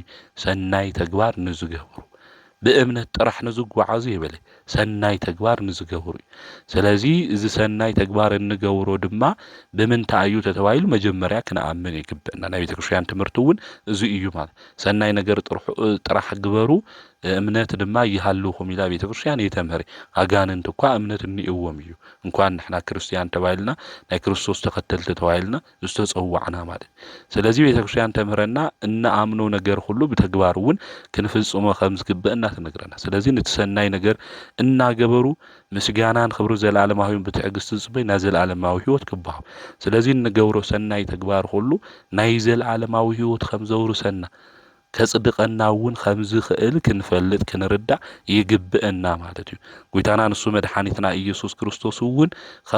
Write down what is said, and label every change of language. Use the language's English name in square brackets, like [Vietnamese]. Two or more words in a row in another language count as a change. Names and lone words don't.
[Tigrinya] ሰናይ ተግባር ንዝገብሩ ብእምነት ጥራሕ ንዝጓዓዙ ይበለ ሰናይ ተግባር ንዝገብሩ እዩ። ስለዚ እዚ ሰናይ ተግባር እንገብሮ ድማ ብምንታይ እዩ ተተባሂሉ መጀመርያ ክንኣምን ይግብአና። ናይ ቤተክርስቲያን ትምህርቲ እውን እዚ እዩ ማለት ሰናይ ነገር ጥራሕ ግበሩ እምነት ድማ ይሃልውኹም ኢላ ቤተክርስቲያን የተምህረ። አጋንንት እኳ እምነት እንይዎም እዩ እንኳን ንሕና ክርስቲያን ተባሂልና ናይ ክርስቶስ ተኸተልቲ ተባሂልና ዝተጸዋዕና ማለት። ስለዚህ ቤተክርስቲያን ተምህረና እናኣምኖ ነገር ሁሉ ብተግባር እውን ክንፍጽሞ ከም ዝግብአና ትነግረና። ስለዚህ ንትሰናይ ነገር እናገበሩ ምስጋናን ክብሩ ዘለዓለማዊን ብትዕግስቲ ዝጽበይ ናይ ዘለዓለማዊ ሕይወት ክባሃው። ስለዚህ እንገብሮ ሰናይ ተግባር ሁሉ ናይ ዘለዓለማዊ ሕይወት ከም ዘውርሰና ከጽድቀና እውን ከም ዝኽእል ክንፈልጥ ክንርዳእ ይግብአና ማለት እዩ። ጎይታና ንሱ መድኃኒትና ኢየሱስ ክርስቶስ እውን ከም